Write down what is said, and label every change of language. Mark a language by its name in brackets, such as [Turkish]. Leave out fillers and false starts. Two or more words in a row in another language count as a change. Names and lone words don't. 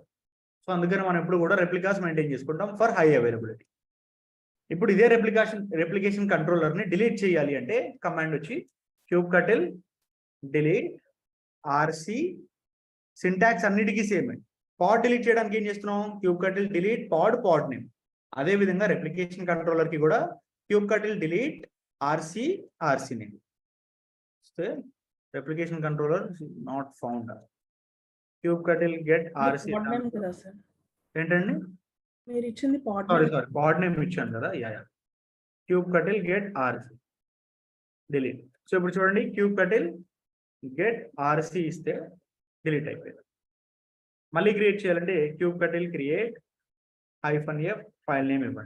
[Telugu] సో అందుకని మనం ఎప్పుడు కూడా [English] replicas maintain [Telugu] చేసుకుంటాం [English] for high availability. [Telugu] ఇప్పుడు ఇదే [English] replication controller [Telugu] ని డిలీట్ చేయాలి అంటే కమాండ్ వచ్చి [English] kubectl delete rc. [Telugu] సింటాక్స్ అన్నిటికీ సేమ్. [English] pod delete [Telugu] చేయడానికి ఏం చేస్తున్నాం, [English] kubectl delete pod name. [Telugu] అదే విధంగా [English] replication controller [Telugu] కి కూడా [English] kubectl delete rc name. replication controller not found. kubectl get rc [Telugu] ఏంటండి, మీరు ఇచ్చింది పాడ్ [English] sorry pod name [Telugu] ఇచ్చాను కదా. [English] kubectl get rc delete. [Telugu] సో ఇప్పుడు చూడండి [English] kubectl get rc [Telugu] ఇస్తే డిలీట్ అయిపోయింది. మళ్ళీ క్రియేట్ చేయాలంటే [English] kubectl create -f file name [Telugu] ఇవ్వండి.